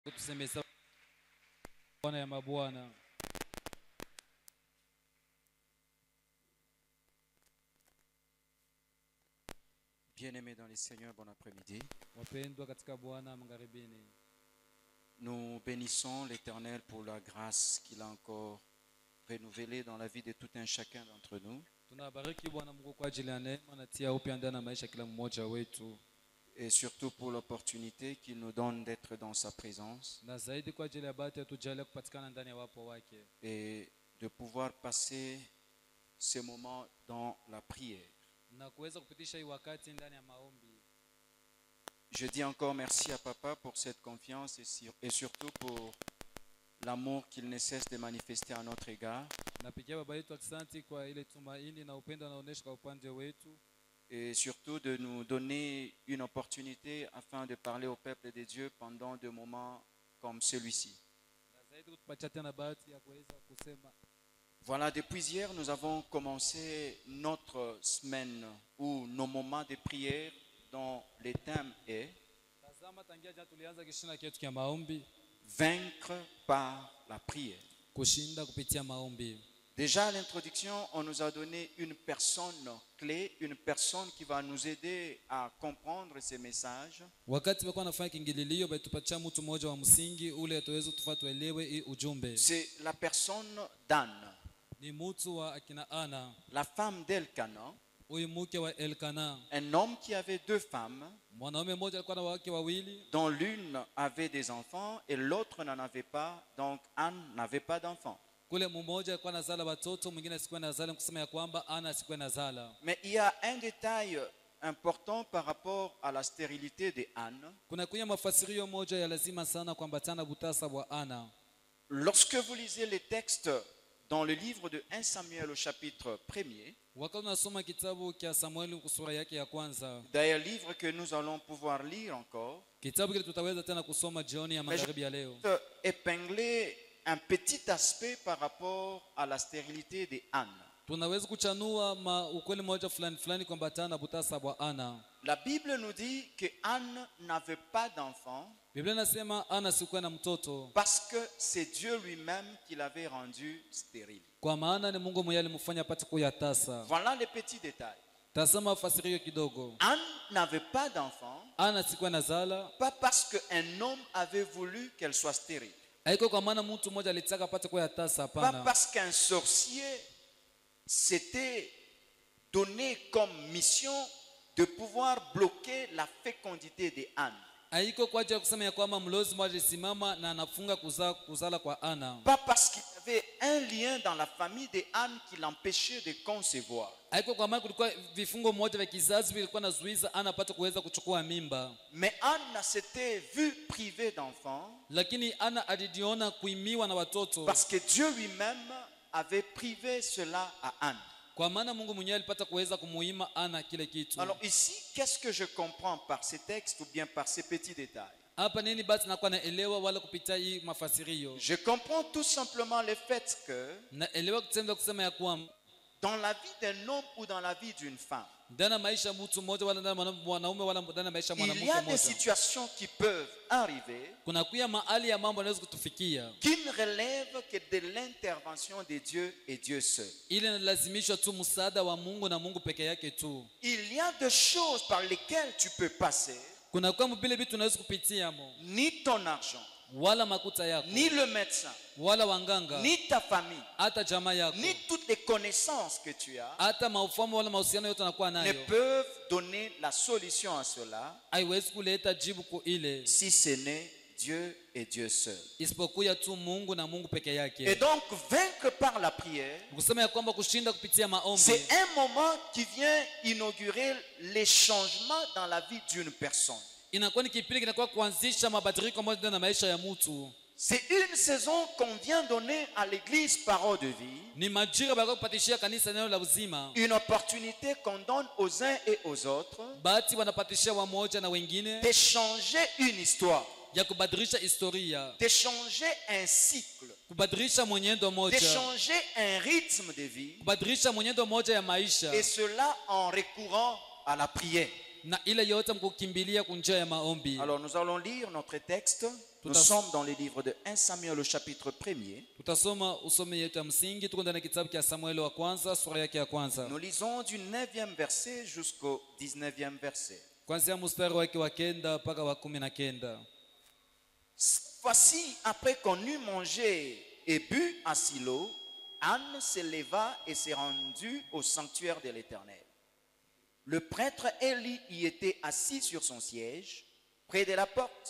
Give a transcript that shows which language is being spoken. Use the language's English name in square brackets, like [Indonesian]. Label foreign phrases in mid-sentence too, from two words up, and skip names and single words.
[Swahili] Tusemeza Bwana ya mabwana. [French] Bien-aimés dans les Seigneurs, bon après-midi. [Swahili] Wapendwa katika Bwana mngaribini. [French] Nous bénissons l'Éternel pour la grâce qu'il a encore renouvelée dans la vie de tout un chacun d'entre nous. [Swahili] Tunabariki Bwana Mungu kwa ajili ya neema na tia upya ndani ya maisha kila mmoja wetu. [French] Et surtout pour l'opportunité qu'il nous donne d'être dans sa présence [Swahili] Na zaidi kwa ajili ya bahati ya tujalia kupatikana ndani ya wapo wake. [French] et de pouvoir passer ces moments dans la prière. [Swahili] Na kuweza kupitisha hii wakati ndani ya maombi. [French] Je dis encore merci à Papa pour cette confiance et surtout pour l'amour qu'il ne cesse de manifester à notre égard. [Swahili] Napigia baba yetu asante kwa ile tumaini na upendo anaonesha kwa upande wetu. [French] Et surtout de nous donner une opportunité afin de parler au peuple de Dieu pendant des moments comme celui-ci. [Swahili] Na zaidi kutupatia tena bahati ya kuweza kusema. [French] Voilà, depuis hier, nous avons commencé notre semaine ou nos moments de prière dont le thème est [Swahili] Tazama tangia jana tulianza kishina chetu cha maombi, [French] vaincre par la prière. [Swahili] kushinda kupitia maombi. [French] Déjà à l'introduction, on nous a donné une personne clé, une personne qui va nous aider à comprendre ces messages. [Swahili] Wakati walikuwa wanafanya kiingililio balitupatia mtu mmoja wa msingi ule ataweza tuelewe hii ujumbe. [French] C'est la personne d'Anne, [Swahili] Ni mtu wa akina Ana, [French] la femme d'Elkana, [Swahili] huyu mke wa Elkana. [French] un homme qui avait deux femmes, [Swahili] Mwanaume mmoja alikuwa na wake wawili, [French] dont l'une avait des enfants et l'autre n'en avait pas. Donc Anne n'avait pas d'enfants. [Swahili] kule mmoja alikuwa anazala watoto, mwingine asikuwa anazala, kusema ya kwamba Ana asikuwa anazala. [French] Mais il y a un détail important par rapport à la stérilité de Anne. [Swahili] Kuna kunya mafasirio moja ya lazima sana kuambatana butasa wa Ana. [French] Lorsque vous lisez les textes dans le livre de 1 Samuel au chapitre 1er, [Swahili] Wakati unasoma kitabu cha Samueli sura yake ya kwanza, [French] d'ailleurs livre que nous allons pouvoir lire encore, [Swahili] kitabu kile tutaweza tena kusoma jioni ya magharibi ya leo. [French] épingler un petit aspect par rapport à la stérilité de Anne. [Swahili] Tunaweza kuchanua ukweli moja fulani fulani kuambatana na butasa wa Ana. [French] La Bible nous dit que Anne n'avait pas d'enfant [Swahili] Biblia inasema Ana sikuwa na mtoto [French] parce que c'est Dieu lui-même qui l'avait rendue stérile. [Swahili] kwa maana ni Mungu mwenyewe alimfanya apate kuyatasa. [French] Voilà les petits détails. [Swahili] Tazama fasirio kidogo. [French] Anne n'avait pas d'enfant, [Swahili] Ana sikuwa nazala, [French] pas parce qu'un homme avait voulu qu'elle soit stérile, [Swahili] haiko kwa maana mtu mmoja alitaka apate kuyatasa, [French] pas [Swahili] hapana. [French] parce qu'un sorcier s'était donné comme mission de pouvoir bloquer la fécondité de Anne. [Swahili] Haiko kwa ajili ya kusema ya kwamba mlozi mmoja alisimama na anafunga kuzala kwa Ana. [French] Pas parce qu'il y avait un lien dans la famille de Anne qui l'empêchait de concevoir. [Swahili] Haiko kwa maana kulikuwa vifungo moja vya kizazi vilikuwa nazuiza Ana apate kuweza kuchukua mimba. [French] Mais Anne s'était vue privée d'enfants [Swahili] Lakini Ana alijiona kuimiwa na watoto [French] parce que Dieu lui-même avait privé cela à Anne. [Swahili] kwa maana Mungu mwenyewe alipata kuweza kumuima Ana kile kitu. [French] Alors ici, qu'est-ce que je comprends par ces textes ou bien par ces petits détails? [Swahili] Hapa nini basi nakuwa naelewa wala kupitia hii mafasirio? [French] Je comprends tout simplement le fait que [Swahili] Naelewa kitendo kusema ya kwamba [French] dans la vie d'un homme ou dans la vie d'une femme, [Swahili] ndani ya maisha mtu mmoja wala ndani ya mwanaume wala ndani ya maisha [French] il y [Swahili] mwanamke [French] a des [Swahili] mmoja, [French] situations qui peuvent arriver [Swahili] kuna kuya mahali ya mambo yanaweza kutufikia [French] qui ne relèvent que de l'intervention de Dieu et Dieu seul. [Swahili] ili nalazimishwa tu msaada wa Mungu na Mungu peke yake tu. [French] Il y a des choses par lesquelles tu peux passer, [Swahili] Kuna kwa vile vitu unaweza kupitia mo, [French] ni ton argent, [Swahili] wala makuta yako, [French] ni le médecin, [Swahili] wala wanganga, [French] ni ta famille, [Swahili] hata jamaa yako, [French] ni toutes les connaissances que tu as [Swahili] hata maufahamu wala mahusiano yote anakuwa [French] ne [Swahili] nayo, [French] peuvent donner la solution à cela [Swahili] haiwezi kuleta jibu kwa ile [French] si ce n'est Dieu et Dieu seul. [Swahili] isipokuwa tu Mungu na Mungu peke [French] Et [Swahili] yake. [French] donc, vaincre par la prière, [Swahili] Kusema ya kwamba kushinda kupitia maombi [French] c'est un moment qui vient inaugurer les changements dans la vie d'une personne. [Swahili] inakuwa ni kipindi kinakuwa kuanzisha mabadiliko moja ndani ya maisha ya mtu. [French] C'est une saison qu'on vient donner à l'église Parole de Vie, [Swahili] Ni majira baraka kupatishia kanisa neno la uzima. [French] une opportunité qu'on donne aux uns et aux autres [Swahili] Bahati wanapatishia wamoja na wengine [French] d'échanger une histoire, [Swahili] ya kubadilisha historia, [French] d'échanger un cycle, [Swahili] kubadilisha mwenendo moja, [French] d'échanger un rythme de vie, [Swahili] kubadilisha mwenendo moja ya maisha, [French] et cela en recourant à la prière. [Swahili] na ile yote mkukimbilia kunjia ya maombi. [French] Alors nous allons lire notre texte Nous sommes dans le livre de 1 Samuel au chapitre 1er. [Swahili] Tutasoma usomi yetu ya msingi, tuko ndani ya kitabu cha Samueli wa kwanza sura yake ya kwanza. [French] Nous lisons du 9e verset jusqu'au 19e verset. [Swahili] Kuanzia mstari wake wa 9 mpaka wa 19. [French] Voici, après qu'on eut mangé et bu à Silo, Anne se leva et s'est rendue au sanctuaire de l'Éternel. Le prêtre Élie y était assis sur son siège, près de la porte.